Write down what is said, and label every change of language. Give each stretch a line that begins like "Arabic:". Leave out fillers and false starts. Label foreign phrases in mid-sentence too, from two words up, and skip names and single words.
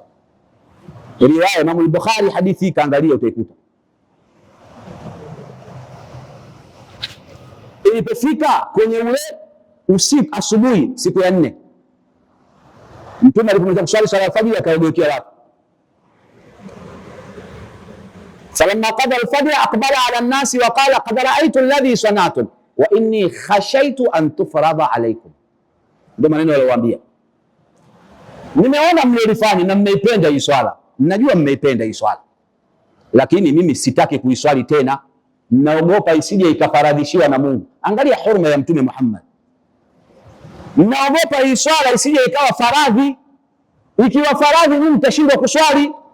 Swahili: Riwaya Imam al-Bukhari, hadithi kaangalia utaikuta. Ilipofika kwenye ule usiku, asubuhi siku ya 4, mtume alipomaliza kuswali swala ya fajr akaogokea watu.
Arabic: فلما قضى الفجر أقبل على الناس وقال قد رأيت الذي صنعتم وإني خشيت أن تفرض عليكم.
Swahili: Ndio maneno aliyowaambia, nimeona mlilofanya na mmeipenda hii swala, najua mmeipenda hii swala, lakini mimi sitaki kuiswali tena, naogopa isije ikafaradhishiwa na Mungu. Angalia huruma ya Mtume Muhammad. Naogopa hii swala isije ikawa faradhi, ikiwa faradhi mimi mtashindwa kuswali.